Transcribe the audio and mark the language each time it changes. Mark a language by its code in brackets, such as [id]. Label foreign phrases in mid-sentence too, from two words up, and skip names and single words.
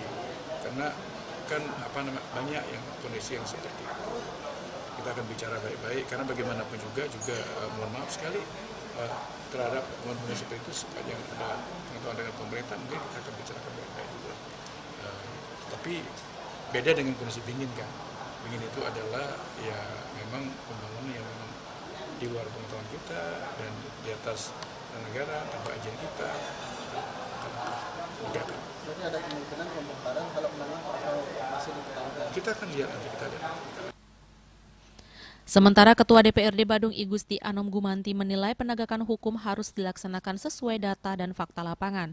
[id] Karena kan banyak yang kondisi yang seperti itu. Kita akan bicara baik-baik, karena bagaimanapun juga mohon maaf sekali terhadap pembangunan seperti itu, sepanjang ada pengetahuan dengan pemerintah, mungkin kita akan bicarakan baik-baik juga. Tapi beda dengan kondisi Bingin kan. Bingin itu adalah ya memang pembangunan yang memang di luar pengetahuan kita dan di atas negara tanpa izin kita. Berarti ada kemungkinan pembongkaran kalau memang masih dipertahankan. Kita akan lihat nanti, kita lihat. Sementara Ketua DPRD Badung I Gusti Anom Gumanti menilai penegakan hukum harus dilaksanakan sesuai data dan fakta lapangan.